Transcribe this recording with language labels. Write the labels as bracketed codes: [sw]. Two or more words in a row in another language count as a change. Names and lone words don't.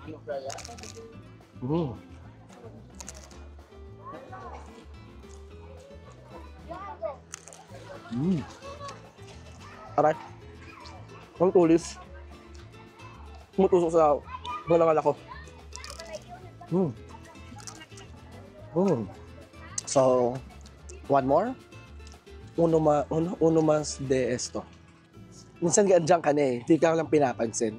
[tl] Aray. Ang tulis. Tumutusok sa mga ko. [en] So, one more. [es] Uno más de esto. [tl] Minsan ganyan ka na eh. Hindi ka lang pinapansin.